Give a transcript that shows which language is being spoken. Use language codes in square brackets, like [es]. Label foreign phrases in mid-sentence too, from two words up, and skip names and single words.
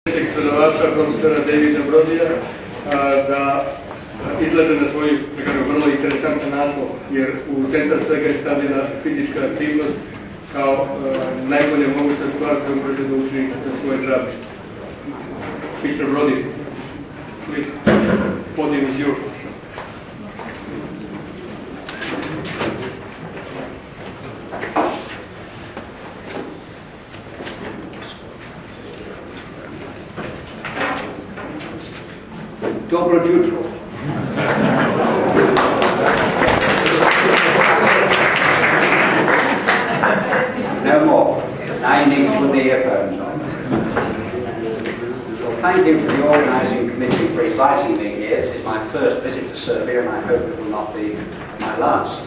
[sr] predsjednik predavača, profesora Davida Brodija, da izlaže na svoj vrlo interesantan naslov, jer u centar svega je stavljena fizička aktivnost kao najbolja moguća stvar koju može da učini za svoje zdravlje. [en] Mr. Brodie, please, podium is yours. [sr] Dobro jutro. [en] No more. Now you need to put the earphones on. Well, thank you for the organising committee for inviting me here. This is my first visit to Serbia and I hope it will not be my last.